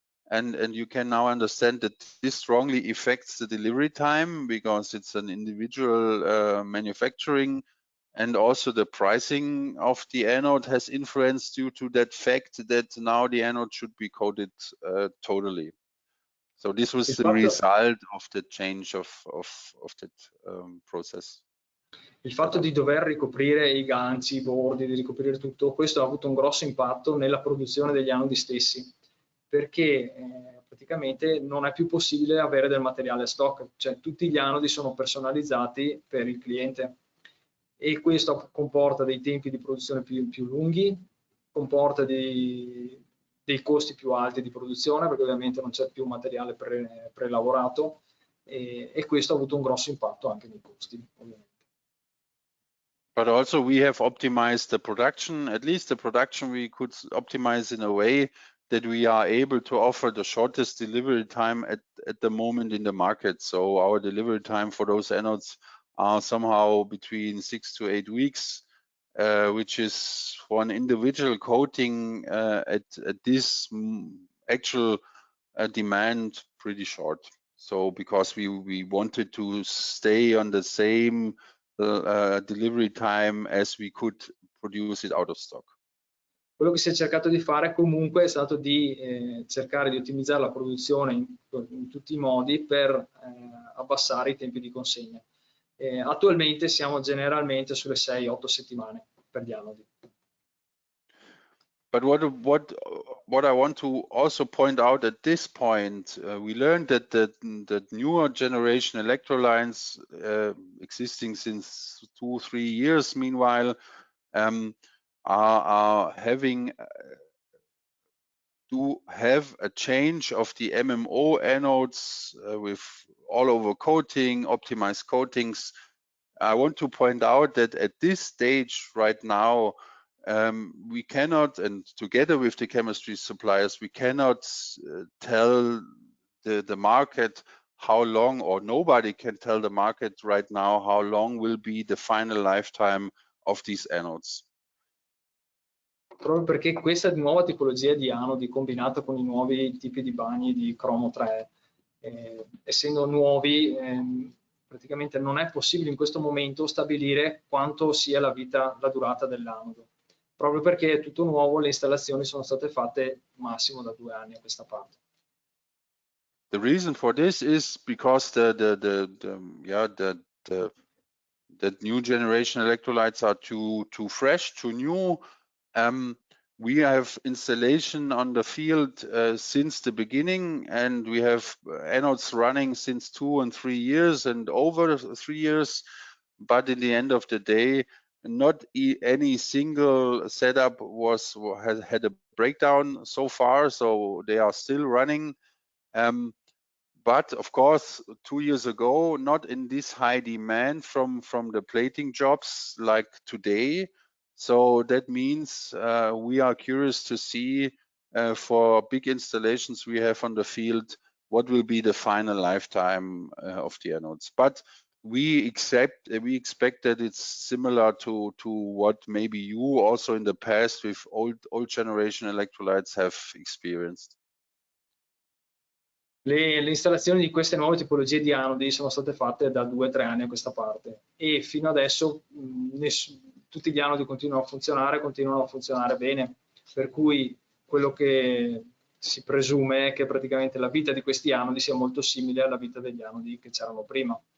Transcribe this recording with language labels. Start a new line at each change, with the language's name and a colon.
English: And you can now understand that this strongly affects the delivery time because it's an individual manufacturing, and also the pricing of the anode has influence due to that fact that now the anode should be coated totally. So this was the result of the change of that process.
Italian: Il fatto di dover ricoprire i ganci, i bordi, di ricoprire tutto, questo ha avuto un grosso impatto nella produzione degli anodi stessi, perché praticamente non è più possibile avere del materiale a stock, cioè tutti gli anodi sono personalizzati per il cliente e questo comporta dei tempi di produzione più lunghi, comporta dei costi più alti di produzione perché ovviamente non c'è più materiale prelavorato e questo ha avuto un grosso impatto anche nei costi, ovviamente.
English: But also we have optimized the production, at least the production we could optimize in a way that we are able to offer the shortest delivery time at the moment in the market. So our delivery time for those anodes are somehow between 6 to 8 weeks, which is for an individual coating at this actual demand pretty short. So because we wanted to stay on the same delivery time as we could produce it out of stock.
Italian: Quello che si è cercato di fare comunque è stato di cercare di ottimizzare la produzione in tutti i modi per abbassare i tempi di consegna. Attualmente siamo generalmente sulle 6-8 settimane per gli anodi.
English: But what I want to also point out at this point, we learned that the newer generation electrolytes existing since 2-3 years, meanwhile, are having to have a change of the MMO anodes with all over coating, optimized coatings. I want to point out that at this stage right now, we cannot, and together with the chemistry suppliers, we cannot tell the market how long, or nobody can tell the market right now how long will be the final lifetime of these anodes.
Italian: Proprio perché questa nuova tipologia di anodi combinata con i nuovi tipi di bagni di cromo 3, essendo nuovi, praticamente non è possibile in questo momento stabilire quanto sia la durata dell'anodo. Proprio perché è tutto nuovo, le installazioni sono state fatte massimo da 2 anni a questa parte.
English: The reason for this is because the new generation electrolytes are too fresh, too new. We have installation on the field since the beginning, and we have anodes running since 2 and 3 years and over 3 years. But in the end of the day, not any single setup had a breakdown so far, so they are still running. But of course, 2 years ago, not in this high demand from the plating jobs like today. So that means we are curious to see for big installations we have on the field, what will be the final lifetime of the anodes. But we expect that it's similar to what maybe you also in the past with old generation electrolytes have experienced.
Italian: Le installazioni di queste nuove tipologie di anodi sono state fatte da 2-3 anni a questa parte e fino adesso tutti gli anodi continuano a funzionare bene, per cui quello che si presume è che praticamente la vita di questi anodi sia molto simile alla vita degli anodi che c'erano prima,